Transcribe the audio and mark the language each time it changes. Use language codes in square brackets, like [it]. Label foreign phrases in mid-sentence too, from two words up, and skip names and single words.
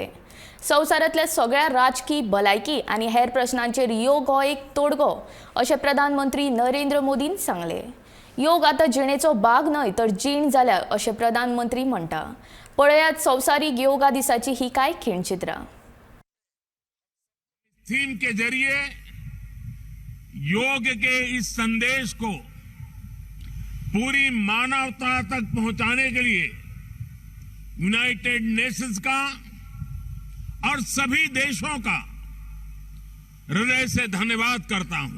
[kok] संवसारांतल्या सगळ्या राजकी भलायकी आनी हेर प्रश्नांचेर योग हो एक तोडगो अशें प्रधानमंत्री नरेंद्र मोदीन सांगले। योग आता जिणेचो भाग न्हय तर जीण जाल्या अशें प्रधानमंत्री म्हणटा। पळयात संवसारीक योगा दिसाची ही काय खिणचित्रां। [hi] थीम के जरिए योग के इस संदेश को पूरी मानवता तक पहुंचाने के लिए यूनाइटेड नेशंस का और सभी देशों का हृदय से धन्यवाद करता हूं।